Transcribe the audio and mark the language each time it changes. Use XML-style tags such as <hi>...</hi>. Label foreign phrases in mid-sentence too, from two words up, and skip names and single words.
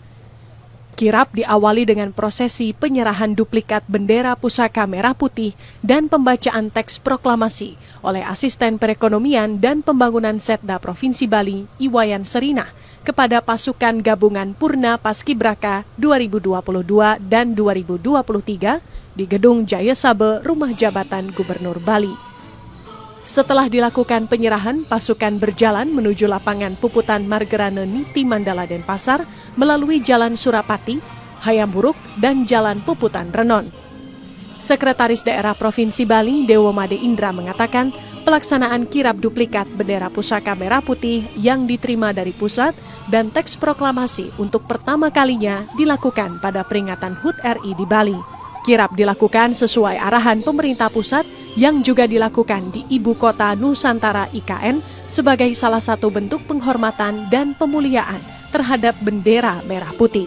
<id>Kirap diawali dengan prosesi penyerahan duplikat bendera pusaka merah putih dan pembacaan teks proklamasi oleh Asisten Perekonomian dan Pembangunan Setda Provinsi Bali, Iwayan Serina, kepada pasukan gabungan Purna Paskibraka 2022 dan 2023 di Gedung Jaya Sabe, Rumah Jabatan Gubernur Bali. Setelah dilakukan penyerahan, pasukan berjalan menuju lapangan Puputan Margerane Niti Mandala Denpasar melalui Jalan Surapati, Hayamburuk, dan Jalan Puputan Renon. Sekretaris Daerah Provinsi Bali, Dewo Made Indra, mengatakan pelaksanaan kirap duplikat bendera pusaka merah putih yang diterima dari pusat dan teks proklamasi untuk pertama kalinya dilakukan pada peringatan HUT RI di Bali. Kirap dilakukan sesuai arahan pemerintah pusat yang juga dilakukan di Ibu Kota Nusantara IKN sebagai salah satu bentuk penghormatan dan pemuliaan terhadap bendera merah putih.</id>